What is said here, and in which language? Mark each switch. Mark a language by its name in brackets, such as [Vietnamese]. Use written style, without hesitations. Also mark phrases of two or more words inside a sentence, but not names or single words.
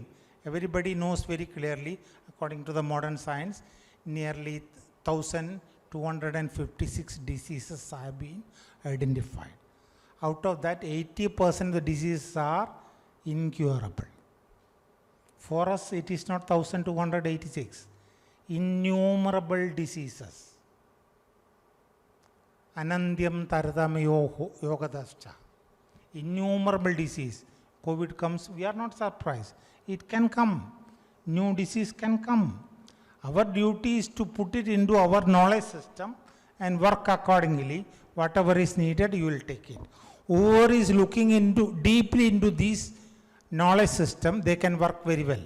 [English] Everybody knows very clearly, according to the modern science, nearly 1,256 diseases have been identified. Out of that, 80% of the diseases are incurable. For us, it is not 1,286. Innumerable diseases. [Sanskrit] Anandyam taradamayo yogadascha. [English] Innumerable disease. COVID comes, we are not surprised. It can come. New disease can come. Our duty is to put it into our knowledge system and work accordingly. Whatever is needed, you will take it. Whoever is looking deeply into this knowledge system, they can work very well.